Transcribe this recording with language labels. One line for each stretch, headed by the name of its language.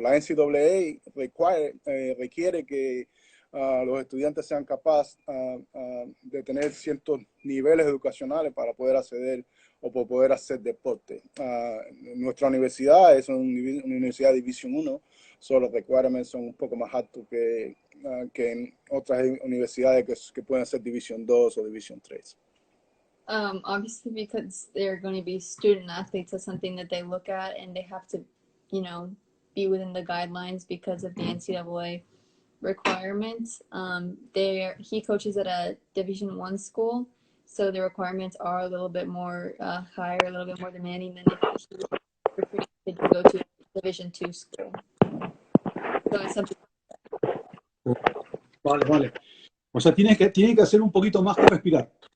Spanish: La NCAA requiere que los estudiantes sean capaces de tener ciertos niveles educacionales para poder acceder o para poder hacer deporte. Nuestra universidad es una universidad de División 1, los requirements son un poco más altos que en otras universidades que pueden ser División 2 o División 3.
English: Obviously, because they're going to be student athletes, that's something that they look at, and they have to, be within the guidelines because of the NCAA requirements. He coaches at a Division 1 school, so the requirements are a little bit more higher, a little bit more demanding than if he recruited to go to a Division 2 school. So it's something.
Spanish: Vale. O sea, tiene que hacer un poquito más que respirar.